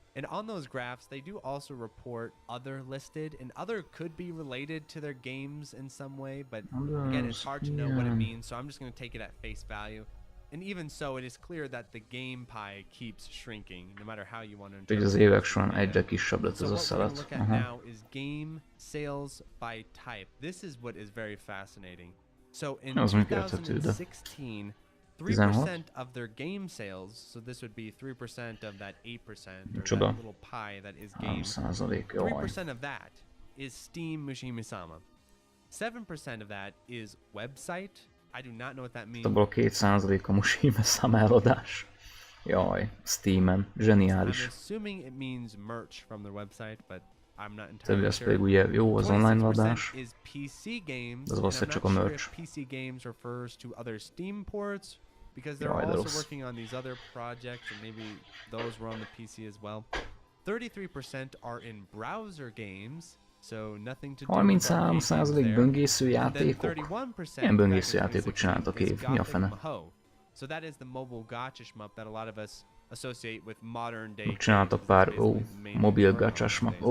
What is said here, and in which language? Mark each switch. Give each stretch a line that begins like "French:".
English: And on those graphs, they do also report other listed, and other could be related to their games in some way, but again, it's hard to know what it means, so I'm just going to take it at face value. And even so, it is clear that the game pie keeps shrinking, no matter how you want to interpret it.
Hungarian: Az évek során egyre kisebb lett ez a szelet.
English: So what we're looking at now is game sales by type. This is what is very fascinating. So in 2016, 3% of their game sales, so this would be 3% of that 8%, or that little pie that is games. 3% of that is Steam Mushimi-sama. 7% of that is website. I do not know what that means.
Hungarian: Abból 2% a Mushimi-sama eladás. Jaj, Steamen, zseniális.
English: I'm assuming it means merch from their website, but I'm not entirely sure.
Hungarian: Ez pedig ugye jó az online eladás.
English: Is PC games.
Hungarian: Ez valószínűleg csak a merch.
English: PC games refers to other Steam ports, because they're also working on these other projects, and maybe those were on the PC as well. 33% are in browser games, so nothing to do with
Hungarian: 33% böngésző játékok? Milyen böngésző játékot csináltak év? Mi a fene?
English: So that is the mobile gacha shmup that a lot of us associate with modern day.
Hungarian: Csináltak pár, mobil gacha shmup.